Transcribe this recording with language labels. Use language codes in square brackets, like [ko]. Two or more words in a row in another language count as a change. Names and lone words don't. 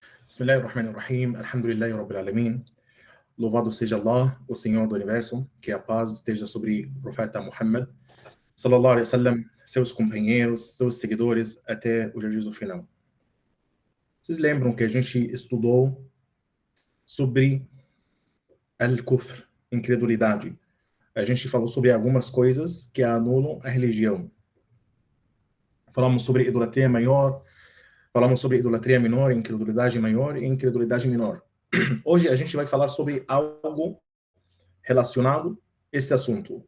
[ar] بسم الله الرحمن الرحيم، الحمد لله رب العالمين. [pt] Louvado seja Allah, o Senhor do Universo, que a paz esteja sobre o profeta Muhammad, [ar] صلى الله عليه وسلم, [pt] seus companheiros, seus seguidores, até o juízo final. Vocês lembram que a gente estudou sobre al-kufr, incredulidade. A gente falou sobre algumas coisas que anulam a religião. Falamos sobre idolatria maior, falamos sobre idolatria menor, incredulidade maior e incredulidade menor. Hoje a gente vai falar sobre algo relacionado a esse assunto.